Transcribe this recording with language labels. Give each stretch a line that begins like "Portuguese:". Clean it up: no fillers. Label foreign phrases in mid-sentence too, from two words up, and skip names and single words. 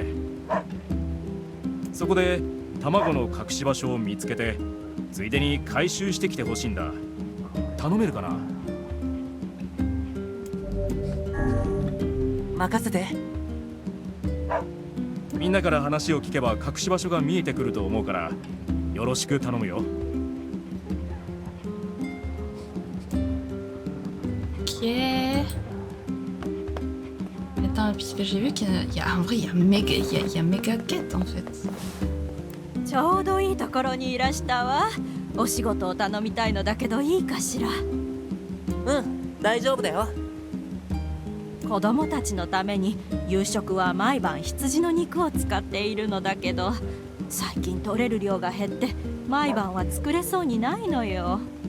Japanese: そこで卵の隠し場所を見つけて、ついでに回収してきてほしいんだ。頼めるかな？任せて。みんなから話を聞けば隠し場所が見えてくると思うから、よろしく頼むよ。
French: Ok. Attends, puisque j'ai vu qu'il y a, en vrai, il y a méga quête en fait.
Japanese: ちょうどいいところにいらしたわ。お仕事を頼みたいのだけどいいかしら。うん、大丈夫だよ。子供たちのために夕食は毎晩羊の肉を使っているのだけど、最近取れる量が減って毎晩は作れそうにないのよ。